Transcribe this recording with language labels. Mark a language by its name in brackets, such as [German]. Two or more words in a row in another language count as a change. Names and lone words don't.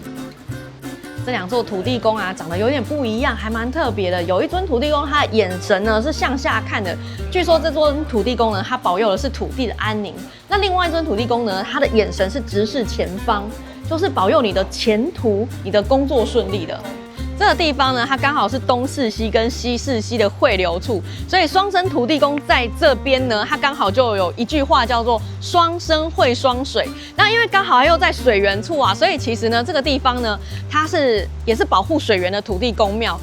[Chinese] 這2座土地公啊，長得有點不一樣，還蠻特別的。有一尊土地公，他的眼神呢是向下看的，據說這尊土地公呢，他保佑的是土地的安寧。那另外一尊土地公呢，他的眼神是直視前方，就是保佑你的前途、你的工作順利的。這個地方呢，它剛好是東勢溪跟西勢溪的匯流處，所以雙生土地公在這邊呢，它剛好就有一句話叫做“雙生匯雙水”。那因為剛好又在水源處啊，所以其實呢，這個地方呢，它也是保護水源的土地公廟。